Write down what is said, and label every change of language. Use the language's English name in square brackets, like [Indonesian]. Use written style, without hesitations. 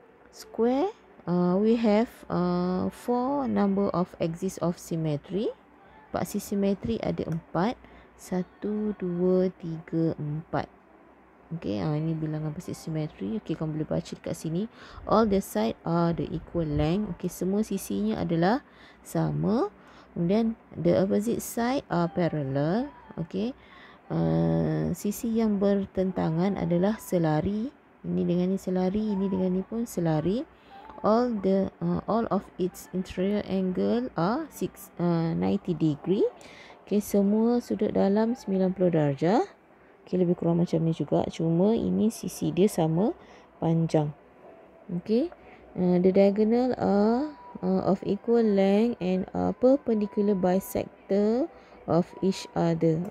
[English] Square, we have 4 number of axis of symmetry. [Malay] Paksi simetri ada 4. 1, 2, 3, 4. Okay, ini bilangan paksi simetri. Okay, kamu boleh baca dekat sini. [English] All the side are the equal length. [Malay] Okay, semua sisinya adalah sama. Kemudian [English] the opposite side are parallel. [Malay] Okay, sisi yang bertentangan adalah selari. Ini dengan ni selari, ini dengan ni pun selari. [English] All of its interior angle are 90 degree. [Malay] Okay, semua sudut dalam 90 darjah. Okay, lebih kurang macam ni juga, cuma ini sisi dia sama panjang. [English] Okay, the diagonal are of equal length and perpendicular bisector of each other.